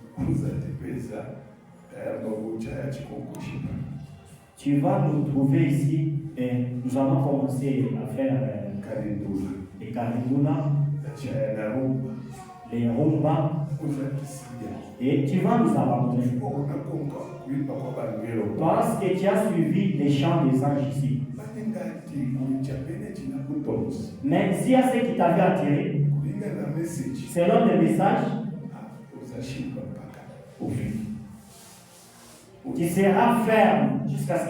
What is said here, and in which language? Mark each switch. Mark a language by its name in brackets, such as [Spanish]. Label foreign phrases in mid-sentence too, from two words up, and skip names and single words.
[French] Tu vas nous trouver ici et nous allons commencer à faire les Karindula, les Rumba, et tu vas nous abandonner. Parce que tu as suivi les chants des anges ici. Mais s'il y a ce qui t'avait attiré, [Swahili] kulingana na message [French] selon le message, [Swahili] uzashindwa mpaka ufike. [French] tu seras ferme jusqu'à ce que